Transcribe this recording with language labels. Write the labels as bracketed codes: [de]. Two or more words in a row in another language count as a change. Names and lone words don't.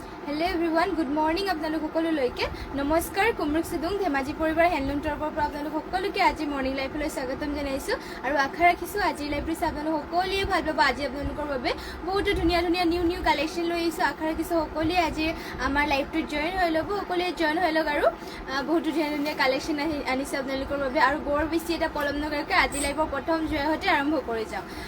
[en] hello everyone good morning [as] আপোনালোক সকলোলৈকে নমস্কাৰ কুমৰুক চিদুং ধেমাজী পৰিবাৰ হেণ্ডলুম তৰফৰ পৰা আপোনালোক সকলোকে আজি [en] morning liveলৈ [as] স্বাগতম জনাইছো আৰু আশা ৰাখিছো আজি লাইফটো আপোনালোক সকলোৱে ভাল পাব আজি আপোনালোকৰ বাবে বহুত ধুনীয়া ধুনীয়া [en] new collection [as] লৈ আহিছো আশা ৰাখিছো সকলোৱে আজি আমাৰ লাইফটো জয়েন হৈ ল'ব সকলোৱে জয়েন হৈ লওক আৰু বহুত ধুনীয়া কালেকশন আনিছে আপোনালোকৰ বাবে আৰু বৰ বেছি এটা পলম নকৰাকৈ আজি লাইফৰ প্ৰথম জয় হতে আৰম্ভ কৰি যাও